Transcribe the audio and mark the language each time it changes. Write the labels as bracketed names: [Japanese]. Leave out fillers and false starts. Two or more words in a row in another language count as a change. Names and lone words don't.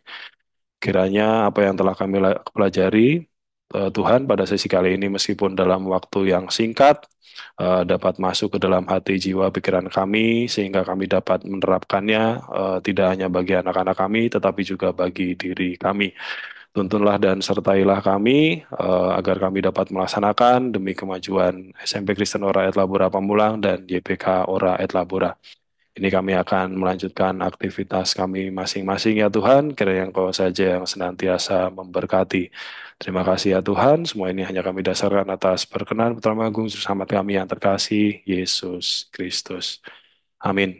[Indonesian] Kiranya apa yang telah kami pelajari Tuhan pada sesi kali ini meskipun dalam waktu yang singkat dapat masuk ke dalam hati jiwa pikiran kami sehingga kami dapat menerapkannya tidak hanya bagi anak-anak kami tetapi juga bagi diri kami. Tuntunlah dan sertailah kami agar kami dapat melaksanakan demi kemajuan SMP Kristen Ora et Labora Pamulang dan YPK Ora et Labora. Ini kami akan melanjutkan aktivitas kami masing-masing ya Tuhan, kiranya Engkau saja yang senantiasa memberkati. Terima kasih ya Tuhan, semua ini hanya kami dasarkan atas perkenan Putra Agung Juru Selamat kami yang terkasih, Yesus Kristus. Amin.